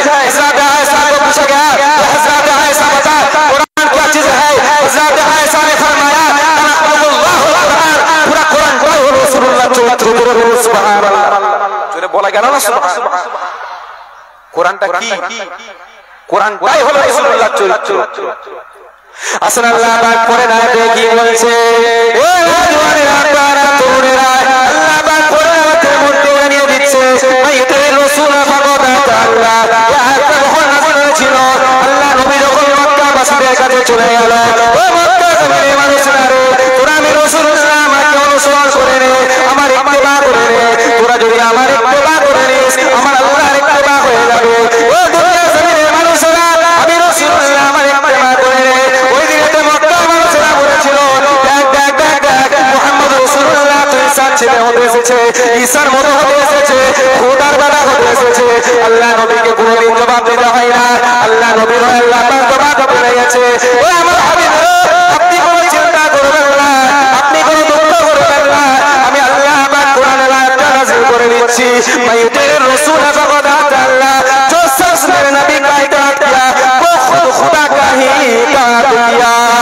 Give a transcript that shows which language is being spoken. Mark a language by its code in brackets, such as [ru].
[hi] हज़रत आयशा को पूछा गया, हज़रत आयशा बता कुरान क्या चीज है? हज़रत आयशा ने फरमाया कलामुल्लाह कुरान, पूरा कुरान को रसूलुल्लाह सुभान अल्लाह। जो बोला गया ना सुभान, कुरानটা কি? [bn] কুরআনটাই হলো রাসূলুল্লাহর চরিত্র। আসল আল্লাহ পাক করে না দেখি বলছে, ও জওয়ানেরা আপনারা তরুণেরা, আল্লাহ পাক কোরআনের মধ্যে জানিয়ে দিচ্ছে মাইতে রাসূল ফাকাদ আল্লাহ ইয়া যখন নাযিল হয়েছিল, আল্লাহ নবী যখন মক্কাবাসীদের কাছে চলে গেল, ও মক্কা জমিনের মানুষেরা, তোরা আমি রাসূলুল্লাহ আমাকে অনুসরণ করে নে, আমার ইত্তেবা করে নে। তোরা যদি আমার ইত্তেবা করে নিস, আমার আল্লাহর ইত্তেবা হয়ে যাবে। ও দুনিয়া জমিনের মানুষেরা, আমি রাসূলুল্লাহ আমার ইত্তেবা করে নে। ওই দিনে মক্কার মানুষেরা বলেছিল, দেখ মুহাম্মদ রাসূলুল্লাহ তো ঈসার ছেলে হতে এসেছে, ঈসার মতো হতে এসেছে, খোদার বেটা হতে এসেছে। আল্লাহ নবীকে কোনোদিন জবাব দিতে হয় না। আল্লাহ নবীর আল্লাহ পাক জবাব করে গেছে। ও আমার হাবিব, আপনি কোনো চিন্তা করবেন না, আপনি কোনো দুঃখ করবেন না, আমি আল্লাহ পাক কোরআনের আয়াতটা নাযিল করে দিচ্ছি। [ar] মাইতে রাসূল ফাকাদ আল্লাহ [hi] जो शख्स मेरे नबी का इताअत किया वो खुद खुदा का ही इताअत किया।